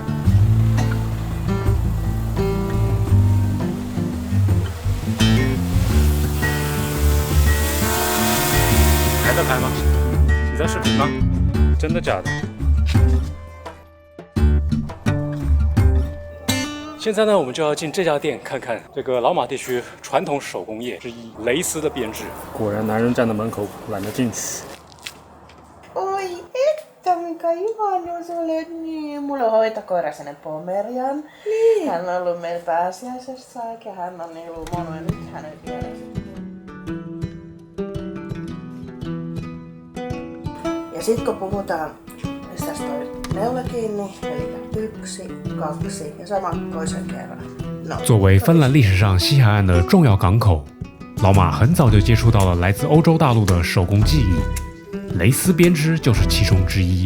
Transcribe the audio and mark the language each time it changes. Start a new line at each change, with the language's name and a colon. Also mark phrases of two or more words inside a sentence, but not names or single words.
Chinese: 还在拍吗？你在视频吗？真的假的？现在呢，我们就要进这家店看看这个老马地区传统手工业之一蕾丝的编织。果然，男人站在门口，懒得进去。
Finnish: Oi että, mikä ihana sulle. Niin, mulla on hoitokoira sinne Pomerian. Niin. Hän on ollut meillä pääsiäisessä ja hän on niin lumonut ja nyt hän on vielä. Ja sit kun puhutaan, mistä tästä on neula kiinni, eli 1, 2ja sama toisen kerran. No.
Chinese: 作为芬兰历史上西海岸的重要港口，老马很早就接触到了来自欧洲大陆的手工技艺，蕾丝编织就是其中之一。